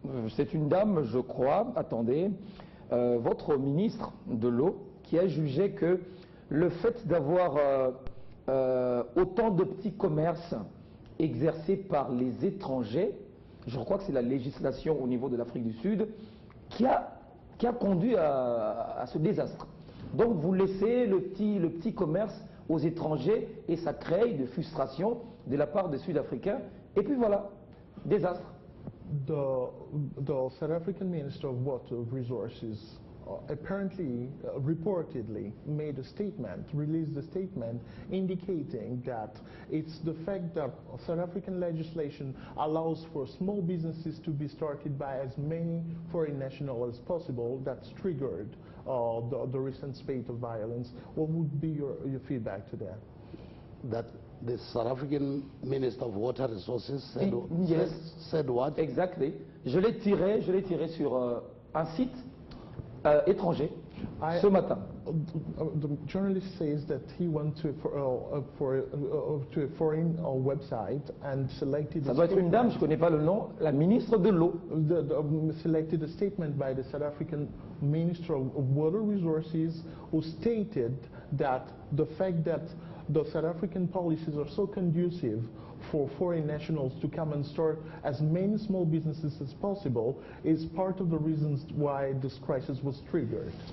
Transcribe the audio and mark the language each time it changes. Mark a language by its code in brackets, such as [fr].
[fr] C'est une dame, je crois, attendez, votre ministre de l'eau, qui a jugé que le fait d'avoir autant de petits commerces exercés par les étrangers, je crois que c'est la législation au niveau de l'Afrique du Sud, qui a conduit à ce désastre. Donc vous laissez le petit commerce aux étrangers et ça crée de frustration de la part des Sud-Africains. Et puis voilà, désastre. [en] The South African Minister of Water Resources apparently, reportedly, made a statement, released a statement indicating that it's the fact that South African legislation allows for small businesses to be started by as many foreign nationals as possible that's triggered the recent spate of violence. What would be your feedback to that? That the South African Minister of Water Resources said, yes. said what? Exactly. [fr] Je l'ai tiré sur un site étranger ce matin. [en] The journalist says that he went to a foreign website and selected. [fr] Ça doit être une dame, je ne connais pas le nom, la ministre de l'eau. [en] Selected a statement by the South African Minister of Water Resources, who stated that the fact that the South African policies are so conducive for foreign nationals to come and start as many small businesses as possible is part of the reasons why this crisis was triggered.